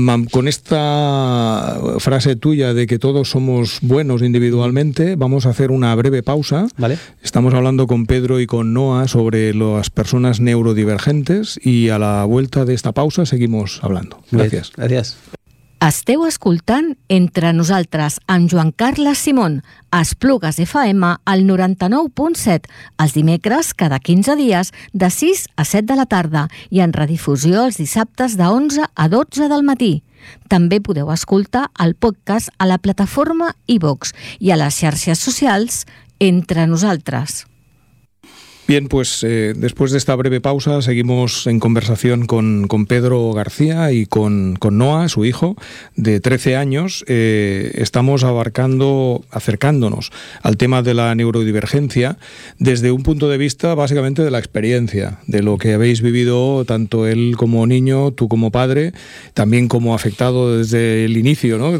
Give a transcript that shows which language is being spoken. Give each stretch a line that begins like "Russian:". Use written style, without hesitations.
Spanish: Con esta frase tuya de que todos somos buenos individualmente, vamos a hacer una breve pausa. Vale. Estamos hablando con Pedro y con Noa sobre las personas neurodivergentes, y a la vuelta de esta pausa seguimos hablando. Gracias. Bé, gracias.
Catalan: Esteu escoltant Entre nosaltres amb Joan Carles Simón a Esplugues FM al 99.7 els dimecres cada 15 dies de 6 a 7 de la tarda i en redifusió els dissabtes de 11 a 12 del matí. També podeu escoltar el podcast a la plataforma iVoox i a les xarxes socials Entre nosaltres.
Spanish: Bien, pues después de esta breve pausa seguimos en conversación con Pedro García y con Noa, su hijo, de 13 años. Estamos acercándonos al tema de la neurodivergencia desde un punto de vista básicamente de la experiencia, de lo que habéis vivido tanto él como niño, tú como padre, también como afectado desde el inicio, ¿no?